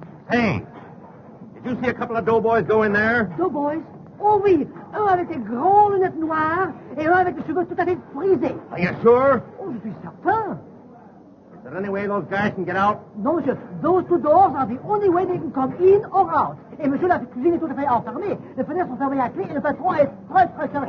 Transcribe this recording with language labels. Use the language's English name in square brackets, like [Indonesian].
[English] Hey, did you see a couple of doughboys go in there? Doughboys? [French] Oh oui, un avec des grandes lunettes noires et un avec les cheveux tout à fait frisés. [English] Are you sure? [French] Oh, je suis certain. [English] Is there any way those guys can get out? [French] Non, monsieur, [English] those two doors are the only way they can come in or out. [French] Et monsieur, la cuisine est tout à fait enfermée. Les fenêtres sont fermées à clé et le patron est très carré.